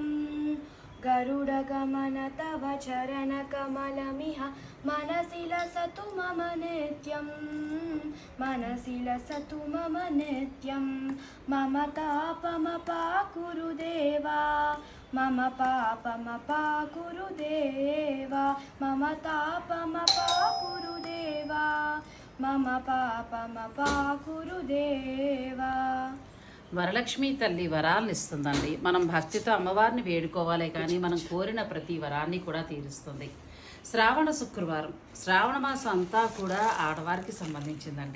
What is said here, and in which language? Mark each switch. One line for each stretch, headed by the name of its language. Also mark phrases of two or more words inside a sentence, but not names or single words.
Sanskrit: गरुडगमन तव चरणकमलमिह मनसि लसतु मम नित्यं मनसि लसतु मम नित्यं मम तापमपाकुरु देवा मम पापमपाकुरु देवा मम तापमपाकुरु देवा మమ పాపమపాకురు దేవా.
Telugu: వరలక్ష్మి తల్లి వరాలను ఇస్తుందండి. మనం భక్తితో అమ్మవారిని వేడుకోవాలి, కానీ మనం కోరిన ప్రతి వరాన్ని కూడా తీరుస్తుంది. శ్రావణ శుక్రవారం, శ్రావణ మాసం అంతా కూడా ఆడవారికి సంబంధించిందండి.